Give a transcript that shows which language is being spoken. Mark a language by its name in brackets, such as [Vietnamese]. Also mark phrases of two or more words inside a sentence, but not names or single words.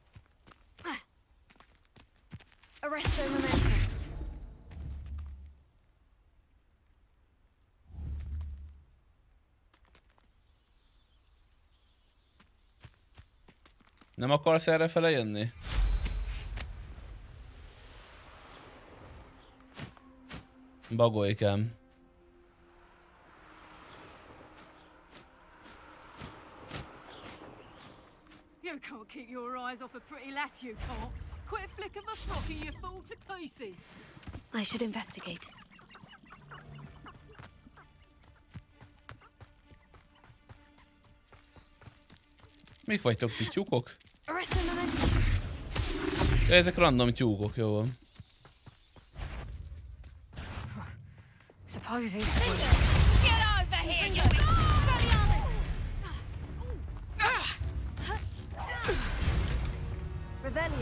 [Hungarian] Nem akarsz errefele jönni? Bagolykám. [English] You can't keep your eyes off a pretty lass, you can't. Quit a flick of a frock and you fall to pieces. I should investigate. [Hungarian] Mik vagytok ti, tyúkok? Ja, ezek random tyúkok, jó van. [English] Suppose he's... Get over here, you Revelio.